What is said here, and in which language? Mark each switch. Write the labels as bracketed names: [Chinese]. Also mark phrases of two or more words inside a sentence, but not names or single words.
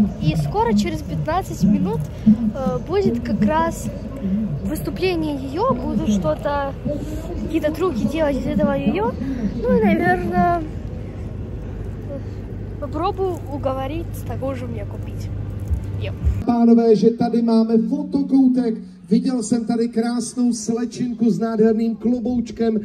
[Russian] И скоро, через 15 минут, будет как раз выступление ее. Буду что-то, какие-то трюки делать из этого ее. Ну и, наверное, попробую уговорить такую же мне купить. [Czech] Pánové, že tady máme fotokoutek. Viděl jsem tady krásnou slečinku s nádherným kloboučkem.